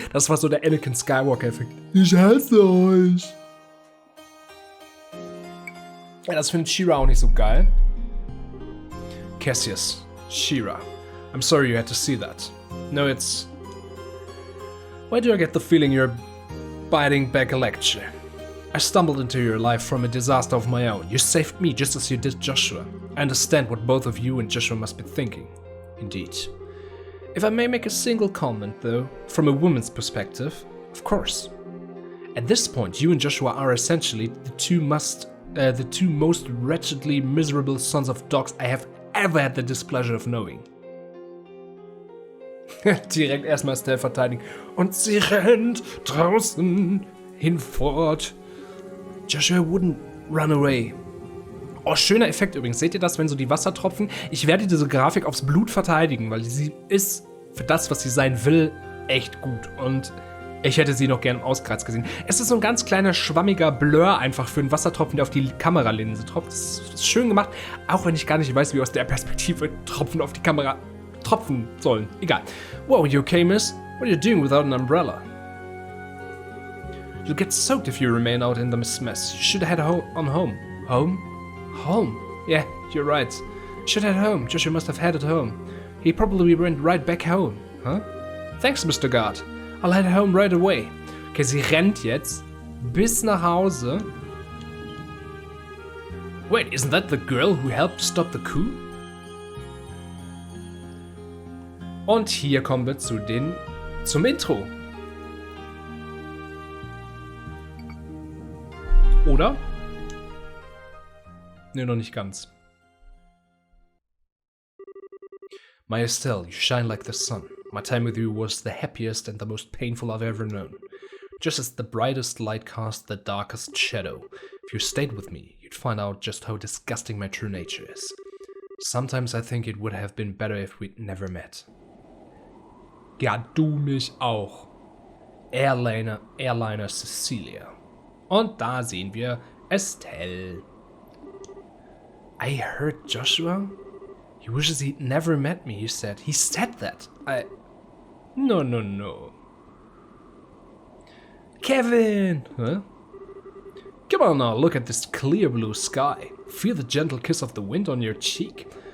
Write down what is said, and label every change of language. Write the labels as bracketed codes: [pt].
[de] Das war so der Anakin Skywalker-Effekt. Ich hasse euch. Ja, das findet She-Ra auch nicht so geil. Cassius, She-Ra. [en] I'm sorry you had to see that. No, it's... Why do I get the feeling you're biting back a lecture? I stumbled into your life from a disaster of my own. You saved me just as you did Joshua. I understand what both of you and Joshua must be thinking. Indeed. If I may make a single comment, though, from a woman's perspective, of course. At this point, you and Joshua are essentially the two most wretchedly miserable sons of dogs I have ever had the displeasure of knowing. [de] Direkt erstmal Estelle verteidigen. Und sie rennt draußen hinfort. [en] Joshua wouldn't run away. [de] Oh, schöner Effekt übrigens. Seht ihr das, wenn so die Wassertropfen... Ich werde diese Grafik aufs Blut verteidigen, weil sie ist für das, was sie sein will, echt gut. Und ich hätte sie noch gern im Auskreuz gesehen. Es ist so ein ganz kleiner, schwammiger Blur einfach für einen Wassertropfen, der auf die Kameralinse tropft. Das ist schön gemacht, auch wenn ich gar nicht weiß, wie aus der Perspektive Tropfen auf die Kamera tropfen sollen. Egal. [en] Whoa, you okay, miss? What are you doing without an umbrella? You'll get soaked if you remain out in the mess. You should head on home. Home? Home? Yeah, you're right. Should head home. Joshua must have headed home. He probably went right back home. Huh? Thanks, Mr. Guard. I'll head home right away. [de] Okay, sie rennt jetzt bis nach Hause. [en] Wait, isn't that the girl who helped stop the coup? [de] Und hier kommen wir zum Intro. Oder? Ne, noch nicht ganz. [en] My Estelle, you shine like the sun. My time with you was the happiest and the most painful I've ever known. Just as the brightest light cast the darkest shadow. If you stayed with me, you'd find out just how disgusting my true nature is. Sometimes I think it would have been better if we'd never met. [de] Ja, du mich auch. Airliner Cecilia. Und da sehen wir Estelle. [en] I heard Joshua. He wishes he'd never met me, he said. He said that. No. Kevin! Huh? Come on now, look at this clear blue sky. Feel the gentle kiss of the wind on your cheek.